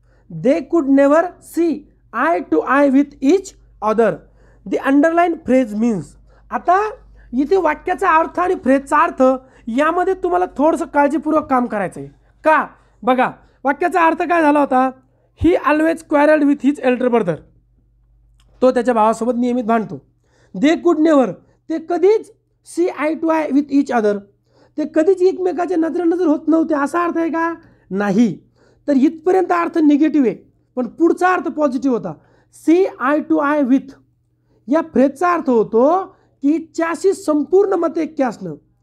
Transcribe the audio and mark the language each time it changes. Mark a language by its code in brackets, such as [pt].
[en] They could never see eye to eye with each other. The underline phrase means. [mr] आता इथे वाक्याचा अर्थ आणि फ्रेजचा अर्थ यामध्ये तुम्हाला थोडंसं काळजीपूर्वक काम करायचं आहे. का? बघा, वाक्याचा अर्थ काय झाला होता? [en] He always quarrelled with his elder brother. [mr] तो त्याच्या भावासोबत नियमित भांडतो. [en] they could never, [mr] ते कधीच [en] see eye to eye with each other, [mr] ते कधीच एकमेकाच्या नजर होत नव्हते असा अर्थ आहे का? नाही. तर इथपर्यंत अर्थ निगेटिव्ह आहे, पण पुढचा अर्थ पॉझिटिव्ह होता. C I to I with या फ्रेजचा अर्थ होतो की च्याशी संपूर्ण मतैक्य असणं.